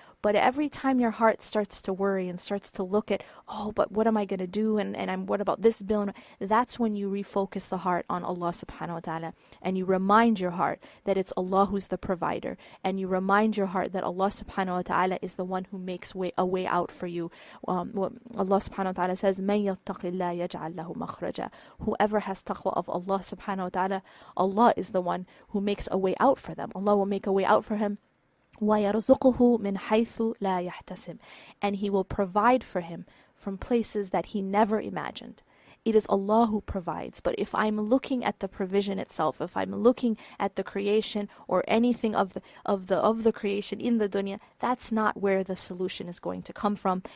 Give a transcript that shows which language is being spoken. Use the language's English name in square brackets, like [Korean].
[English] But every time your heart starts to worry and starts to look at, oh, but what am I going to do? What about this bill? That's when you refocus the heart on Allah subhanahu wa ta'ala. And you remind your heart that it's Allah who's the provider. And you remind your heart that Allah subhanahu wa ta'ala is the one who makes a way out for you. Allah subhanahu wa ta'ala says, [Arabic] مَن يَتَّقِ اللَّهَ يَجْعَلْ لَهُ مَخْرَجًا. [English] Whoever has taqwa of Allah subhanahu wa ta'ala, Allah is the one who makes a way out for them. Allah will make a way out for him. [Arabic] وَيَرْزُقُهُ مِنْ حَيْثُ لَا يَحْتَسِبْ. [English] And He will provide for him from places that he never imagined. It is Allah who provides. But if I'm looking at the provision itself, if I'm looking at the creation or anything of the creation in the dunya, that's not where the solution is going to come from.